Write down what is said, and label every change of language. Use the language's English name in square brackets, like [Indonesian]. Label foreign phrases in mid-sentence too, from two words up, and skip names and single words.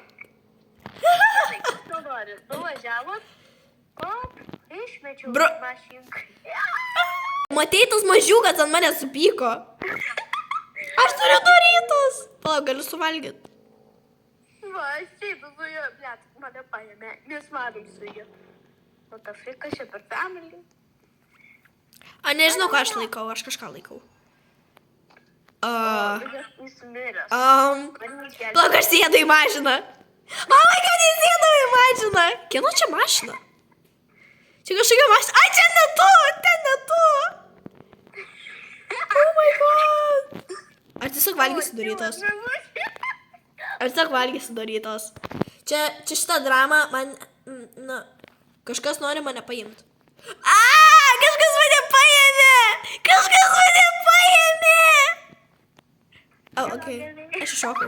[Lithuanian] Nuvažiavot, išmečiau Bro- mašinką. Matei, tas mažiukas ant mane supyko. Aš turiu Doritos. Palauk, galiu suvalgyti. Va, aš taip su juo, blėt, mane paėmė, mes varom su juo. O ta frika čia per family. A, nežinau, ką aš laikau, aš kažką laikau. Jis miręs. Palauk, aš sėdu į mašiną. O, kad jis sėdu į mašiną. Kieno čia mašina? Čia kažkokia mašina. Ai, čia ne tu, ten ne tu. Oh my god. Aš tiesiog valgysiu Doritos. Aš tiesiog valgysiu Doritos. Čia šitą dramą man, kažkas nori mane paimti. Kažkas mane paėmė. O, okei. Aš iššokau.